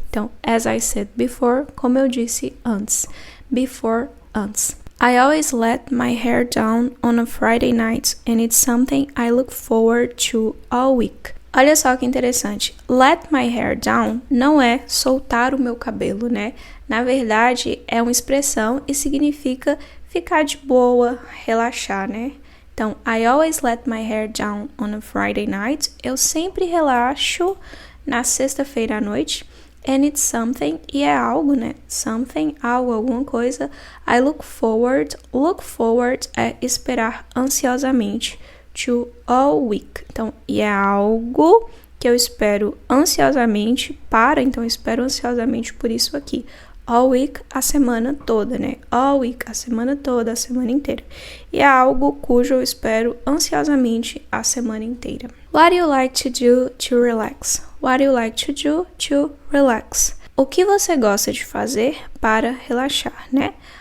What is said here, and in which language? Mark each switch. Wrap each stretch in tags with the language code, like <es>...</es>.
<pt>Então,</pt> <en>as I said before,</en> <pt>como eu disse antes. Before, antes.</pt> <en>I always let my hair down on a Friday night and it's something I look forward to all week.</en> <pt>Olha só que interessante.</pt> <en>Let my hair down</en> <pt>não é soltar o meu cabelo, né? Na verdade, é uma expressão e significa ficar de boa, relaxar, né?</pt> <en>Então, I always let my hair down on a Friday night.</en> <pt>Eu sempre relaxo na sexta-feira à noite.</pt> <en>And it's something,</en> <pt>e é algo, né? Something, algo, alguma coisa.</pt> <en>I look forward</en> <pt>é esperar ansiosamente.</pt> <en>To all week.</en> <pt>Então, e é algo que eu espero ansiosamente para, então eu espero ansiosamente por isso aqui.</pt> <en>All week,</en> <pt>a semana toda, né? All week, a semana toda, a semana inteira. E é algo cujo eu espero ansiosamente a semana inteira.</pt> <en>What do you like to do to relax? What do you like to do to relax?</en> <pt>O que você gosta de fazer para relaxar, né?</pt>